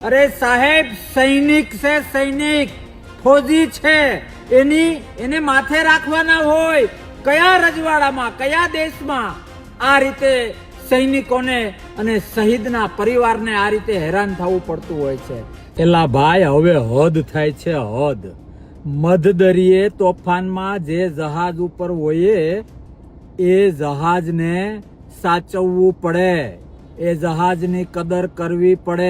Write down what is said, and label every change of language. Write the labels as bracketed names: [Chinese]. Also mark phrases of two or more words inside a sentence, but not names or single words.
[Gujarati] અરે સાહેબ, સૈનિક સે સૈનિક ફૌજી છે એને માથે રાખવાના હોય। કયા રજવાડામાં કયા દેશમાં આ રીતે સૈનિકોને અને શહીદના પરિવારને આ રીતે હેરાન થવું પડતું હોય છે। એલા ભાઈ હવે હદ થાય છે, હદ। મધ્યદરિયે તોફાનમાં જે જહાજ ઉપર હોયે એ જહાજને સાચવવું પડે, એ જહાજની કદર કરવી પડે।